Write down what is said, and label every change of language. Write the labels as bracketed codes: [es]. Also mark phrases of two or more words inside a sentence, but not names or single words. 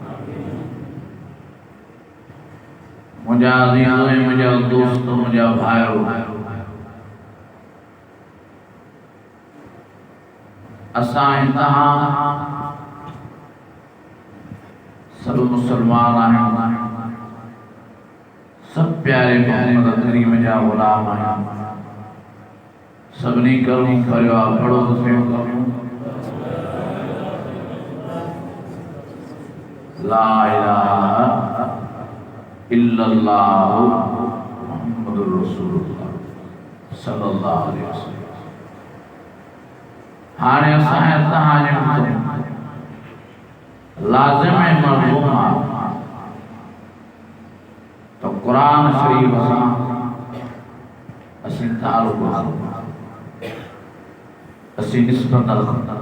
[sd] मुंहिंजा अज़ीज़ ऐं मुंहिंजा दोस्त, मुंहिंजा भाइरो, असां तव्हां सभु मुसलमान आहियूं, सभु प्यारे मोहम्मद करीम जा ग़ुलाम आहियूं। सभिनी करूं करियो आहे पढ़ो त सही करूं [ar] لا إله إلا الله محمد رسول الله صلى الله عليه وسلم. [sd] हाणे असां तव्हांजे लाज़िम ऐं मलज़ूम आहे त क़ुरान शरीफ़ सां असीं ताल्लुक़ रखूं, असीं निस्बत रखूं।